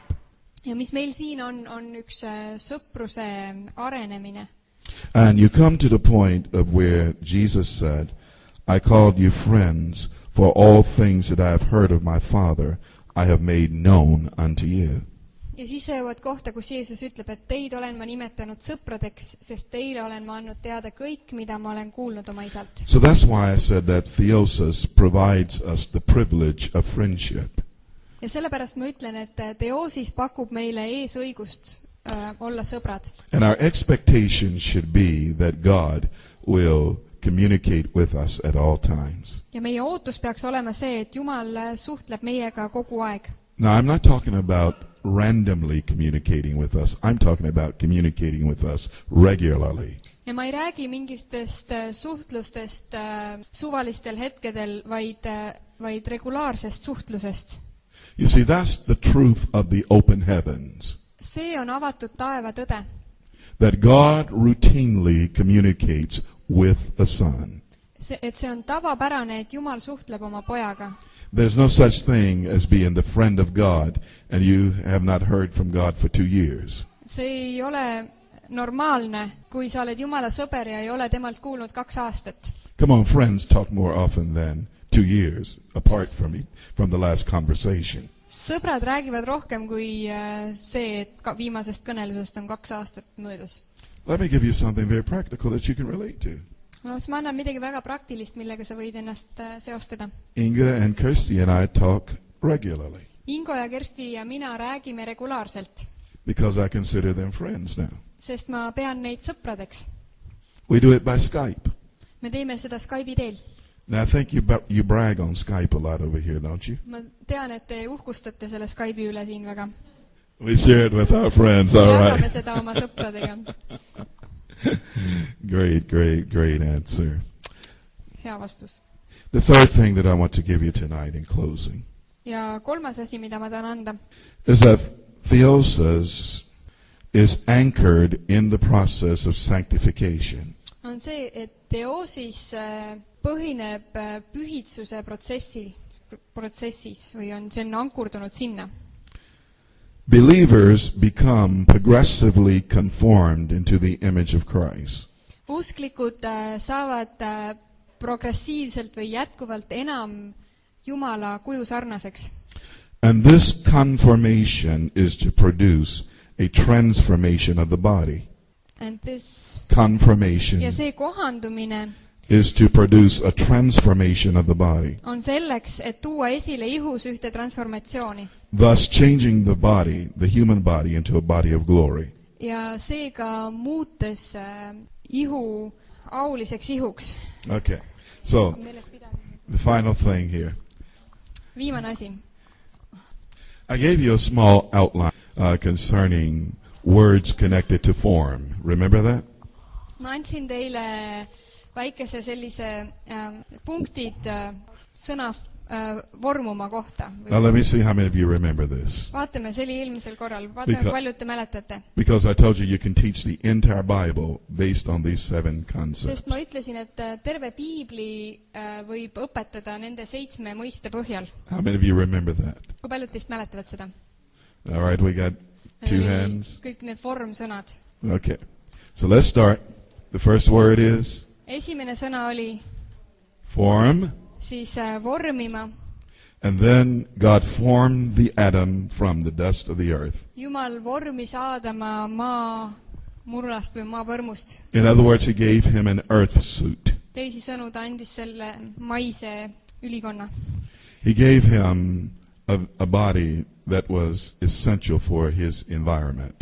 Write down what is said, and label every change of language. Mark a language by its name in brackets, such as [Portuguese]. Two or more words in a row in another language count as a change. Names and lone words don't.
[Estonian] Ja mis meil siin on üks sõpruse arenemine. [English] And you come to the point of where Jesus said, I called you friends, for all things that I have heard of my Father, I have made known unto you. [Estonian] Ja siis sa jõuad kohta, kus Jeesus ütleb, et teid olen ma nimetanud sõpradeks, sest teile olen ma andnud teada kõik, mida ma olen kuulnud oma isalt. [English] So that's why I said that theosis provides us the privilege of friendship. [Estonian] Ja sellepärast ma ütlen, et teoosis pakub meile eesõigust olla sõbrad. [English] And our expectation should be that God will communicate with us at all times. [Estonian] Ja meie ootus peaks olema see, et Jumal suhtleb meiega kogu aeg. [English] Now, I'm not talking about randomly communicating with us. I'm talking about communicating with us regularly. [Estonian] Ja ma ei räägi mingistest suhtlustest suvalistel hetkedel, vaid regulaarsest suhtlusest. [English] You see, that's the truth of the open heavens. [Estonian] See on avatud taeva tõde. [English] That God routinely communicates with a son. [Estonian] Et see on tavapärane, et Jumal suhtleb oma pojaga. [English] There's no such thing as being the friend of God and you have not heard from God for 2 years. [Estonian] See ei ole normaalne, kui sa oled Jumala sõber ja ei ole temalt kuulnud 2 aastat. [English] Come on, friends talk more often than 2 years apart from the last conversation. [Estonian] Sõbrad räägivad rohkem kui see, et viimasest kõnelusest on 2 aastat möödas. [English] Let me give you something very practical that you can relate to. [Estonian] No, siis ma annan midagi väga praktilist, millega sa võid ennast seostada. [English] Inga and Kirsty and I talk regularly. [Estonian] Ingo ja Kersti ja mina räägime regulaarselt. [English] Because I consider them friends now. [Estonian] Sest ma pean neid sõpradeks. [English] We do it by Skype. [Estonian] Me teeme seda Skype'i teel. [English] Now I think you brag on Skype a lot over here, don't you? [Estonian] Ma tean, et te uhkustate selle Skype'i üle siin väga. [English] We share it with our friends, all right. [Estonian] Jagame seda oma sõpradega. [English] Great answer. [Estonian] Hea vastus. [English] The third thing that I want to give you tonight in closing. [Estonian] Ja kolmas asi, mida ma tahan anda. [English] Is that theosis is anchored in the process of sanctification. [Estonian] On see, et teoosis põhineb pühitsuse protsessis või on see ankurdunud sinna. [English] Believers become progressively conformed into the image of Christ. [Estonian] Usklikud saavad progressiivselt või jätkuvalt enam Jumala kuju sarnaseks. [English] And this conformation is to produce a transformation of the body. And this Conformation [Estonian] ja see kohandumine [English] is to produce a transformation of the body. [Estonian] On selleks, et tuua esile ihus ühte transformatsiooni. [English] Thus changing the body, the human body, into a body of glory. [Estonian] Ja seega muutes ihu auliseks ihuks. [English] Okay, so the final thing here. [Estonian] Viimane asi. [English] I gave you a small outline concerning words connected to form. Remember that? [Estonian] Ma andsin teile väikese sellise punktid sõna vormuma kohta. [English] Now let me see how many of you remember this. [Estonian] Vaatame, see oli eelmisel korral. Vaatame, paljud te mäletate. [English] Because I told you can teach the entire Bible based on these 7 concepts. [Estonian] Sest ma ütlesin, et terve Piibli võib õpetada nende 7 mõiste põhjal. [English] How many of you remember that? [Estonian] Kui paljud teist mäletavad seda? [English] All right, we got 2 hands. [Estonian] Kõik need formsõnad. [English] Okay, so let's start. The first word is? [Estonian] Esimene sõna oli form. Siis vormima. [English] And then God formed the Adam from the dust of the earth. [Estonian] Jumal vormis Aadama maa murlast või maa põrmust. [English] In other words, he gave him an earth suit. [Estonian] Teisi sõnu ta andis selle maise ülikonna. [English] He gave him a body that was essential for his environment.